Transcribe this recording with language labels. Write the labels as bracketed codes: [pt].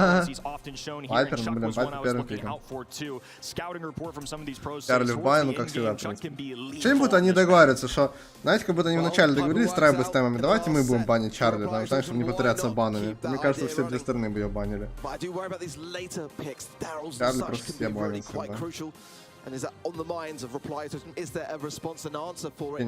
[en] He's often shown here, and Chuck was one I was looking out for too. Scouting report from some of these pros. [ru] Чарли в бай, ну как всегда. Что-нибудь они договариваются, что, знаете, как будто они вначале договорились с Трайбы с темами, давайте мы будем банить Чарли, там, знаешь, чтобы не повторяться банами. Мне кажется, все две стороны бы ее банили. Чарли просто все банят всегда. [en] And is that on the minds of Reply Totem? Is there a response and answer for it?